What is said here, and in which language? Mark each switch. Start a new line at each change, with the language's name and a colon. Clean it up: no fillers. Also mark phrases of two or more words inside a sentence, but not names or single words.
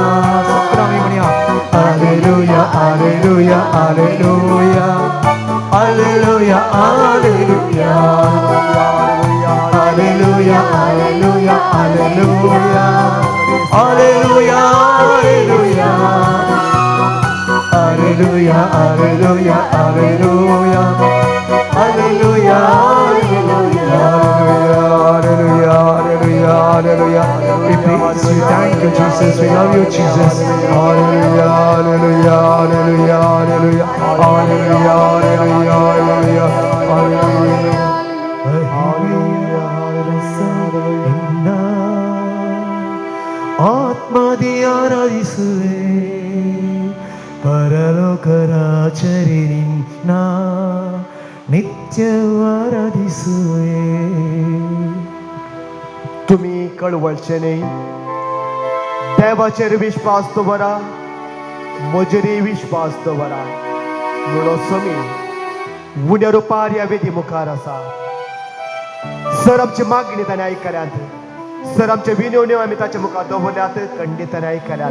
Kannada: ಅಲೆಲುಯ ಅಲೆಲುಯ ಅಲೆಲುಯ ಅಲೆಲುಯ ಅಲೆಲುಯ ಅಲೆಲುಯ ಅಲೆಲುಯ ಅಲೆಲುಯ ಅಲೆಲುಯ ಅಲೆಲುಯ ಅಲೆಲುಯ ಅಲೆಲುಯ ಅಲೆಲುಯ
English: We praise you, thank you, Jesus. We love you, Jesus. Hallelujah, hallelujah, hallelujah, hallelujah, hallelujah, hallelujah, hallelujah, hallelujah.
Kannada: ಆತ್ಮದಿ ಆರಾಧಿಸುವೆ ಪರಲೋಕ ರಾಜನೇ ನಿನ್ನ ನಿತ್ಯ ಆರಾಧಿಸುವೆ.
Konkani: तुम्ही कळवळचे नाही देवाचेर विश्वास दवरा म्हजेरय विश्वास दवरा म्हणून समी उण्या रुपार ह्या वेदी मुखार आसा. सर आमची मागणी ताणें आयकल्यात, सर आमचे विनवण्यो आमी ताच्या मुखार दवरल्यात, खंडीत आयकल्यात.